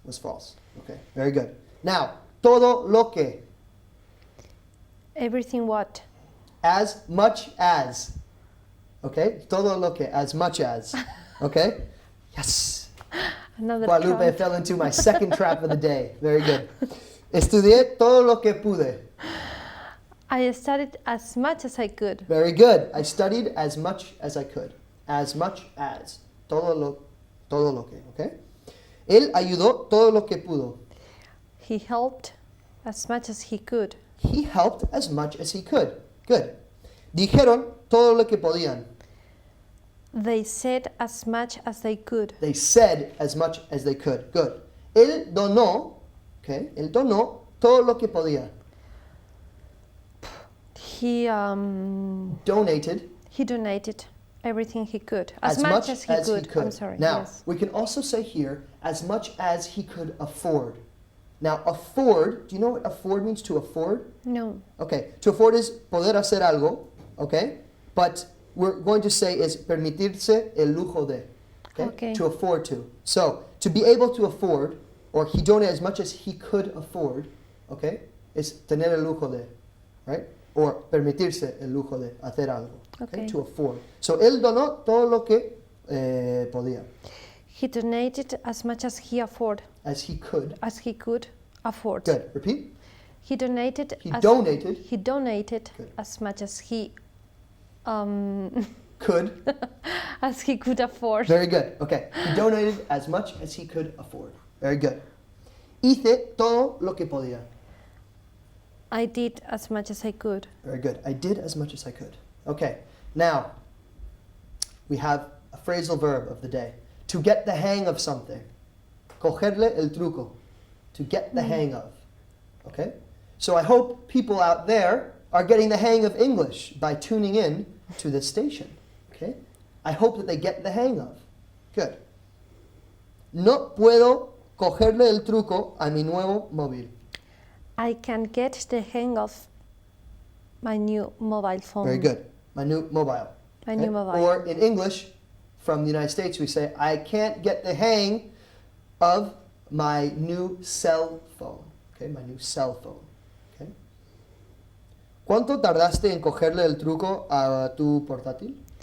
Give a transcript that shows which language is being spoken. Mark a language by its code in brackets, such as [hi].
[en] was false. Okay, very good. Now, [es] todo lo que. [en] Everything what? As much as. Okay, [es] todo lo que, [en] as much as. Okay, yes. Another Guadalupe trap. fell into my second trap of the day. Very good. [es] Estudié todo lo que pude. [en] I studied as much as I could. Very good. I studied as much as I could. As much as. [es] Todo lo que. [en] Okay. [es] Él ayudó todo lo que pudo. [en] He helped as much as he could. He helped as much as he could. Good. [es] Dijeron todo lo que podían. [en] They said as much as they could. They said as much as they could. Good. [es] Él donó, okay, él donó todo lo que podía. [en] He Donated donated everything he could. As much as he could. I'm sorry. Now, Yes. we can also say here, as much as he could afford. Now, afford, do you know what afford means, to afford? No. Okay, to afford is [es] poder hacer algo, [en] okay? But we're going to say is [es] permitirse el lujo de, [en] okay? Okay. To afford to. So, to be able to afford, or he donated as much as he could afford, okay? [es] Is tener el lujo de, right? Or permitirse el lujo de hacer algo, okay? [en] Okay. To afford. [es] So, él donó todo lo que podía, [en] He donated as much as he afford. as he could. As he could afford. Good. Repeat. He donated. He donated. He donated Good. as much as he Could. as he could afford. Very good. Okay. He donated as much as he could afford. Very good. [es] Hice todo lo que podía. [en] I did as much as I could. Very good. I did as much as I could. Okay. Now, we have a phrasal verb of the day. To get the hang of something. [es] Cogerle el truco. [en] To get the hang of. Okay? So I hope people out there are getting the hang of English by tuning in to the station. Okay? I hope that they get the hang of. Good. [es] No puedo cogerle el truco a mi nuevo móvil. [en] I can get the hang of my new mobile phone. Very good. My new mobile. My new mobile. Or in English, from the United States, we say, I can't get the hang of my new cell phone. Okay, my new cell phone. Okay. [es] ¿Cuánto tardaste en cogerle el truco a tu portátil?